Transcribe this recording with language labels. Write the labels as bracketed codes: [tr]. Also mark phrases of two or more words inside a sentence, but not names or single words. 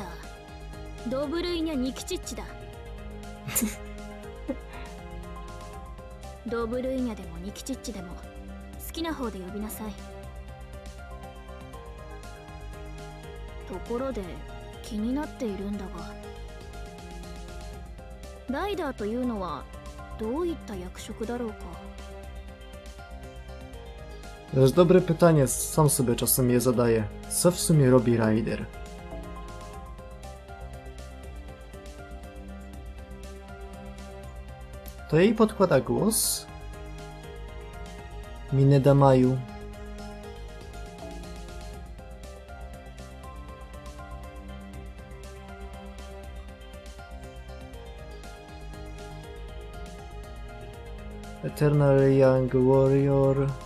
[ja] Dobrynia Nikitic da. Dobrynia でもNikitic でも好きな方で呼びなさい。ところで気になっているんだが、ライダーというのはどういった役職だろうか。 [pl] To jest dobre pytanie, sam sobie czasem je zadaję. Co w sumie robi Rider? To jej podkłada głos? Mineda Maju. [en] Eternal Young Warrior.